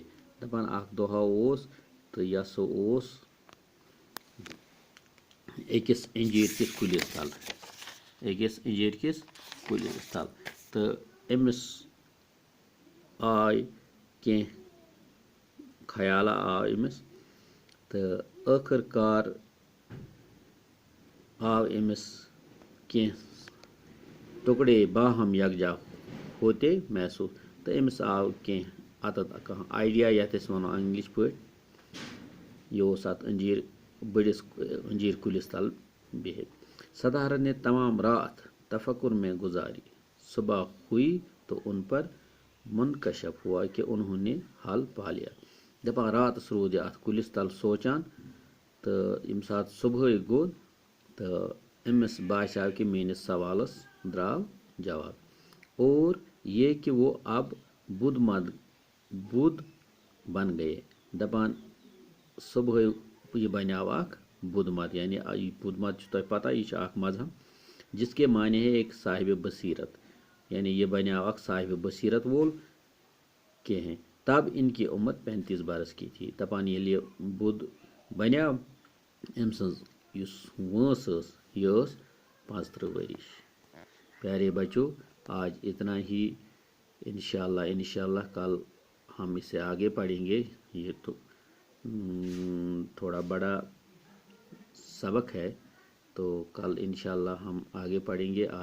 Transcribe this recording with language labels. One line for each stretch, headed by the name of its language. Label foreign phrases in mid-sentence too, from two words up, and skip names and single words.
Kashmiri: دپان اخ دۄہا اوس تہٕ یہِ ہسا اوس أکِس انجیٖر کِس کُلِس تل، أکِس انجیٖر کِس کُلِس تل، تہٕ أمِس آے کینٛہہ خیالا آو أمِس، تہٕ ٲخٕر کار آو أمِس کینٛہہ
Urdu: ٹُکڑے باہم یکجا ہوتے محسوس،
Kashmiri: تہٕ أمِس آو کینٛہہ اتتھ کانٛہہ آیڈیا یتھ أسۍ ونو انگلش پٲٹھۍ، یہِ اوس اتھ بٔڑِس انجیٖر کُلِس تل بِہِتھ۔
Urdu: سدھارت نے تمام رات تفکر میں گزاری، صبح ہوئی تو ان پر منکشف ہوا کہ انہوں نے حل پا لیا۔
Kashmiri: دپان راتس روٗد یہِ اتھ کُلِس تل سونچان، تہٕ ییٚمہِ ساتہٕ صبحٲے گوٚو تہٕ أمِس باسیو کہ میٲنِس سوالس درٛاو جواب،
Urdu: اور یہ کہ وہ اب بدھ بن گئے۔
Kashmiri: دپان صبحٲے یہِ بنیو اکھ بدھ مت، یعنی یہ بدھ مت چھُ تۄہہِ پتہ، یہ چھُ اکھ مذہب
Urdu: جس کے معنی ہے ایک صاحب بصیرت،
Kashmiri: یعنی یہ بنیو اکھ صاحب بصیرت وول کینٛہہ۔
Urdu: تب ان کی عمر 35 برس کی تھی۔
Kashmiri: دپان ییٚلہِ یہِ بدھ بنیو أمۍ سٕنٛز یُس وٲنٛس ٲس یہِ ٲس 35 ؤرِش۔
Urdu: پیارے بچوں، آج اتنا ہی، انشاءاللہ کل ہم اسے آگے پڑھیں گے۔ یہ تو تھوڑا بڑا سبق ہے، تو کل انشاءاللہ ہم آگے پڑھیں گے۔